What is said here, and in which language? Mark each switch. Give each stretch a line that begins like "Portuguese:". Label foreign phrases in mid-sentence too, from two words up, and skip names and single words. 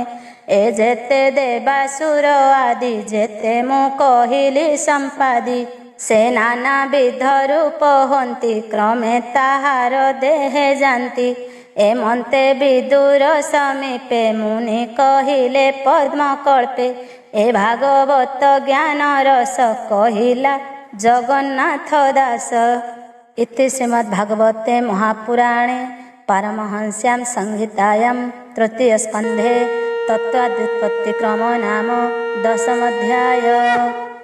Odia: ଏ ଯେତେ ଦେବାସୁର ଆଦି ଯେତେ ମୁଁ କହିଲି ସମ୍ପାଦି ସେ ନାନା ବିଧ ରୂପ ହନ୍ତି କ୍ରମେ ତାହାର ଦେହେ ଯାନ୍ତି ଏମନ୍ତେ ବିଦୁର ସମୀପେ ମୁନି କହିଲେ ପଦ୍ମକଳ୍ପେ ଏ ଭାଗବତ ଜ୍ଞାନ ରସ କହିଲା ଜଗନ୍ନାଥ ଦାସ।
Sanskrit: इति श्रीमद्भागवते महापुराणे पारमहंस्यां संहितायां तृतीयस्कन्धे तत्त्वाद्युत्पत्तिक्रमो नाम 10 अध्याय।